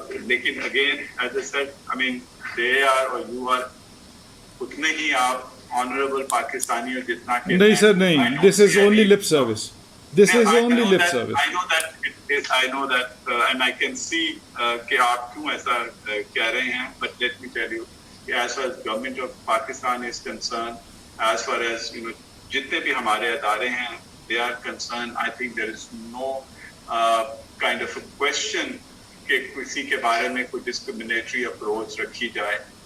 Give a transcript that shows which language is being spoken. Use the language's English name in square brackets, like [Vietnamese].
[English] لیکن again, as I said, I mean, they are or you are [Urdu] اتنے ہی آپ [English] honorable [Urdu] Pakistani اور جتنا کہ [English] نہیں سر نہیں، this is only lip service. This is only lip service. I know that and I can see [Urdu] کہ آپ کیوں ایسا کہہ رہے ہیں. [English] But let me tell you, as far as government of Pakistan is concerned, as far as [Urdu] جتنے بھی ہمارے ادارے ہیں [English] they are concerned, I think there is no kind of a question [Urdu] کہ کسی کے بارے میں کوئی [English] discriminatory approach [Urdu] رکھی جائے.